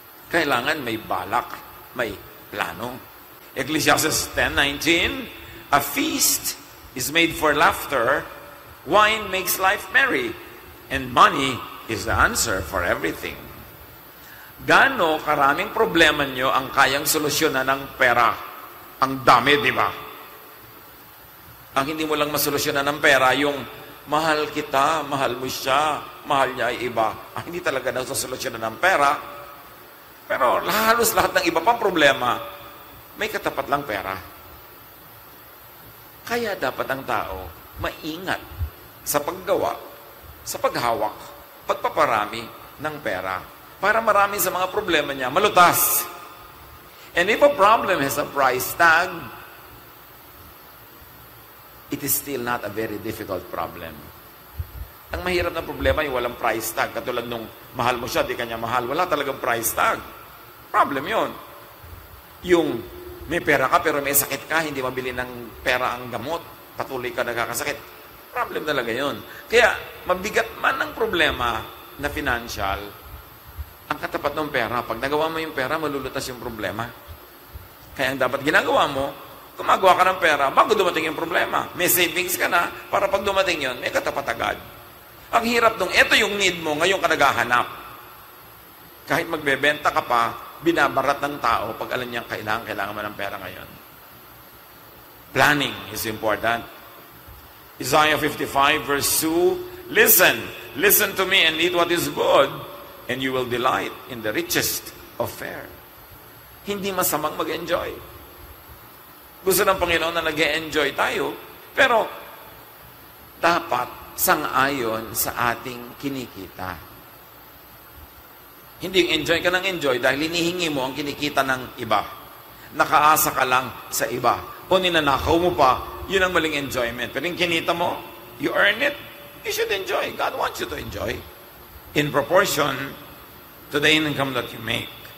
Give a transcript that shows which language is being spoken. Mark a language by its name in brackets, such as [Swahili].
[Filipino] Kailangan may balak, may plano. [English] Ecclesiastes 10:19, a feast is made for laughter, wine makes life merry, and money is the answer for everything. [Filipino] Gaano karaming problema nyo ang kayang solusyonan ng pera? Ang dami, di ba? Ang hindi mo lang masolusyonan ng pera, yung mahal kita, mahal mo siya, mahal niya ay iba. Hindi talaga nasosolusyonan ng pera. Pero halos lahat ng iba pang problema, may katapat lang pera. Kaya dapat ang tao maingat sa paggawa, sa paghawak, pagpaparami ng pera. Para marami sa mga problema niya malutas. [English] And if a problem has a price tag, it is still not a very difficult problem. [Filipino] Ang mahirap na problema yung walang price tag. Katulad nung mahal mo siya, di kanya mahal. Wala talagang price tag. Problem yon. Yung may pera ka pero may sakit ka, hindi mabili ng pera ang gamot, patuloy ka nagkakasakit. Problem talaga yon. Kaya mabigat man ang problema na financial, ang katapat ng pera, pag nagawa mo yung pera, malulutas yung problema. Kaya ang dapat ginagawa mo, gumagawa ka ng pera bago dumating yung problema. May savings ka na para pag dumating yon, may katapat agad. Ang hirap nung, eto yung need mo, ngayon ka naghahanap. Kahit magbebenta ka pa, binabarat ng tao pag alam niyang kailangan mo ng pera ngayon. [English] Planning is important. Isaiah 55 verse 2, Listen to me and eat what is good, and you will delight in the richest of fare. [Filipino] Hindi masamang mag-enjoy. Gusto ng Panginoon na nag-enjoy tayo, pero dapat sang-ayon sa ating kinikita. Hindi enjoy ka ng enjoy dahil hinihingi mo ang kinikita ng iba. Nakaasa ka lang sa iba. O ninanakaw mo pa, yun ang maling enjoyment. Pero yung kinita mo, [English] you earn it, you should enjoy. God wants you to enjoy in proportion to the income that you make.